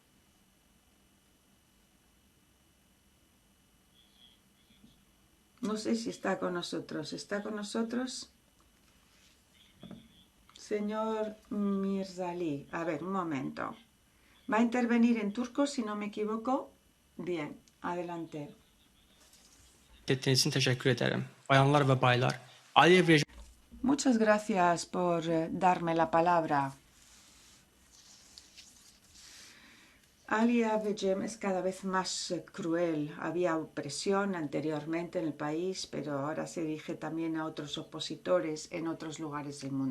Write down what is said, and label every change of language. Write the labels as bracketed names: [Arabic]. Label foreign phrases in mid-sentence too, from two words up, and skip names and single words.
[Spanish] No sé si está con nosotros. ¿Está con nosotros? Señor Mirzali, a ver, un momento. ¿Va a intervenir en turco si no me equivoco? Bien, adelante. [Turkish] Ettiğiniz için teşekkür ederim. Bayanlar ve baylar, Aliyev rejimi [Spanish] Muchas gracias por darme la palabra. Aliyev rejim es cada vez más cruel. Había opresión anteriormente en el país, pero ahora se dirige también a otros opositores en otros lugares del mundo.